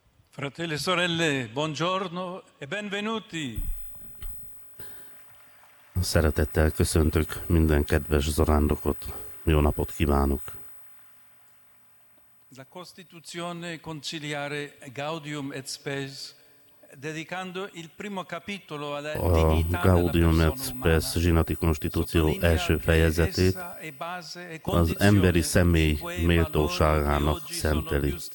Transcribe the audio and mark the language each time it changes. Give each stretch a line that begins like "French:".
Italian: Fratelli e sorelle, buongiorno e benvenuti.
Hungarian: Szeretettel köszöntök minden kedves zarándokot. Jó napot kívánok.
Italian: La Costituzione conciliare Gaudium et Spes, dedicando il primo capitolo alla dignità della persona umana.
Hungarian: Gaudium et Spes, zsinati konstitúció első fejezetét, az emberi személy méltóságának szenteli.